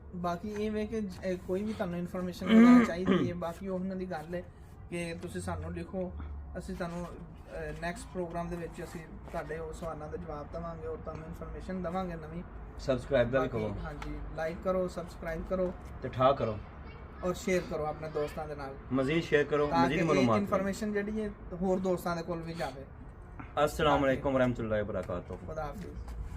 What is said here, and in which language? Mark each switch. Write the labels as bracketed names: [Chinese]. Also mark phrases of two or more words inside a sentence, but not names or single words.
[Punjabi] ਬਾਕੀ ਇਹ ਵੇ ਕਿ ਕੋਈ ਵੀ ਤੁਹਾਨੂੰ ਇਨਫੋਰਮੇਸ਼ਨ ਚਾਹੀਦੀ ਹੈ, ਬਾਕੀ ਉਹਨਾਂ ਦੀ ਗੱਲ ਹੈ ਕਿ ਤੁਸੀਂ ਸਾਨੂੰ ਲਿਖੋ, ਅਸੀਂ ਤੁਹਾਨੂੰ [English] next program [Punjabi] ਦੇ ਵਿੱਚ ਅਸੀਂ ਤੁਹਾਡੇ ਉਹ ਸਵਾਲਾਂ ਦੇ ਜਵਾਬ ਦੇਵਾਂਗੇ ਔਰ ਤੁਹਾਨੂੰ ਇਨਫੋਰਮੇਸ਼ਨ ਦੇਵਾਂਗੇ ਨਵੀਂ। ਸਬਸਕ੍ਰਾਈਬ ਦਾ ਵੀ ਕਰੋ। ਹਾਂਜੀ, ਲਾਈਕ ਕਰੋ, ਸਬਸਕ੍ਰਾਈਬ ਕਰੋ ਤੇ ਠਾ ਕਰੋ ਔਰ ਸ਼ੇਅਰ ਕਰੋ ਆਪਣੇ ਦੋਸਤਾਂ ਦੇ ਨਾਲ, ਮਜ਼ੀਦ ਸ਼ੇਅਰ ਕਰੋ, ਤਾਂ ਮਜ਼ੀਦ ਕਿ ਮਾਲੂਮਾਤ। ਇਨਫੋਰਮੇਸ਼ਨ ਜਿਹੜੀ ਹੈ ਹੋਰ ਦੋਸਤਾਂ ਦੇ ਕੋਲ ਵੀ ਜਾਵੇ। [Arabic] السلام عليكم رحمة الله وبركاته. [Urdu] خدا حافظ.